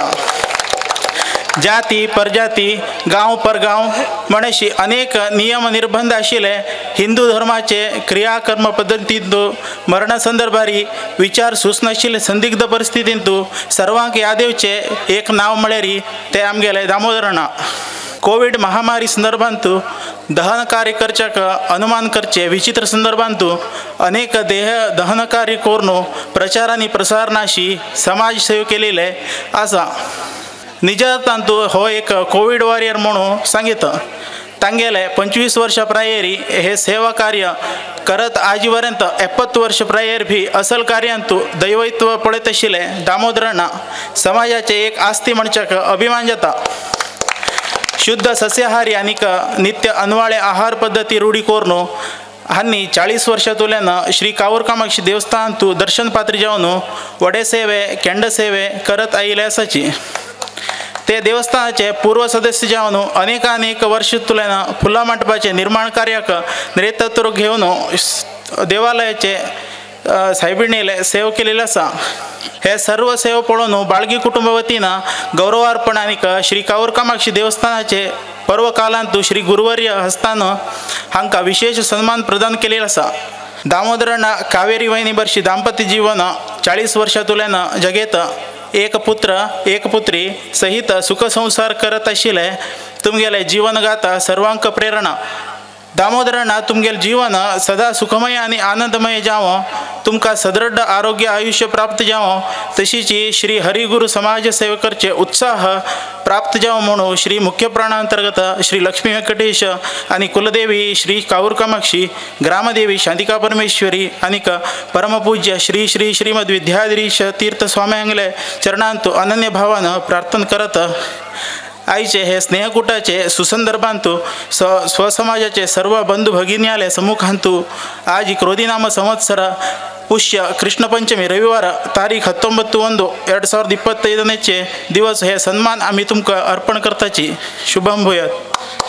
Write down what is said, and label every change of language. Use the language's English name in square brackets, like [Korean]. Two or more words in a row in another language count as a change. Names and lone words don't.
[Konkani] जाती परजाती गांव परगांव म्हणशी अनेक नियम निर्बंध आशिल्ले हिंदू धर्माचे क्रियाकर्म पद्धतींतू मरणसंदर्भारी विचार सुचनाशिल्ले संदिग्ध परिस्थितींतू सर्वांक यादेवचे एक नाव म्हळ्यारी ते आमगेले दामोदराना. कोविड महामारी संदर्भांतू दहन कार्य करच्याक अनुमान करचे विचित्र संदर्भांतू अनेक देह दहन कार्य करून प्रचार आणि प्रसारणाशी समाजसेवा केलेले आसा. निजातांतू हो एक [English] Covid warrior [Konkani] म्हणून सांगितलं. तांगेले 25 वर्ष प्रायरी हे सेवा कार्य करत आजीपर्यंत 70 वर्ष प्रायर भी असल कार्यांतू दैवत्व पडत आशिल्ले दामोदरांना समाजाचे एक आस्ती म्हणच्याक अभिमान जाता. शुद्ध सस्याहारी आणि नित्य अनवाळे आहार पद्धती रूढी करून हांनी 40 वर्षांतुल्यान श्री कावरकामाक्षी देवस्थानांतू दर्शन पात्री जावन वडे सेवे केंड सेवे करत आयिल्ले आसाची. ते देवस्थानाचे पूर्व सदस्य जावन अनेक वर्ष तुल्यान फुला मंडपाचे निर्माण कार्याक नेतृत्व घेवन देवालयाचे साहेबिणीले सेवा केलेले आसा. हे सर्व सेवा पळोवन बाळगी कुटुंब वतीन गौरवार्पण आणि श्री कावरकामाक्षी देवस्थानाचे पर्व कालांतू श्री गुरुवर्य हस्तानं हांका विशेष सन्मान प्रदान केलेला असा. दामोदरांना कावेरी वहिनी बर्शी दाम्पत्य जीवन 40 वर्षातुल्यानं जगेत एक पुत्र एक पुत्री सहित सुखसंसार करत आशिल्ले तुमगेले जीवनगाथा सर्वांक प्रेरणा. दामोदरांना तुमगेले जीवन सदा सुखमय आणि आनंदमय जावं, तुमका सदृढ आरोग्य आयुष्य प्राप्त जावं, तशीची श्री हरिगुरु समाज सेवकरचे उत्साह प्राप्त जावं म्हणून श्री मुख्य प्राणांतर्गत श्री लक्ष्मी व्यंकटेश आणि कुलदेवी श्री काऊर कामाक्षी, ग्रामदेवी शांतिका परमेश्वरी आणि परमपूज्य श्री श्री श्रीमद विद्याधीश तीर्थ स्वाम्यांगले चरणांतू अनन्य भावानं प्रार्थना करत आईचे हे स्नेहकुटाचे सुसंदर्भांतू स्वसमाजाचे सर्व बंधू भगिनीयाले सम्मुखांतू आज क्रोधीनाम संवत्सर पुष्य कृष्ण पंचमी रविवार तारीख 19/1/2025 दिवस हे सन्मान आम्ही तुमका अर्पण करताची [Sanskrit] शुभम भूयात.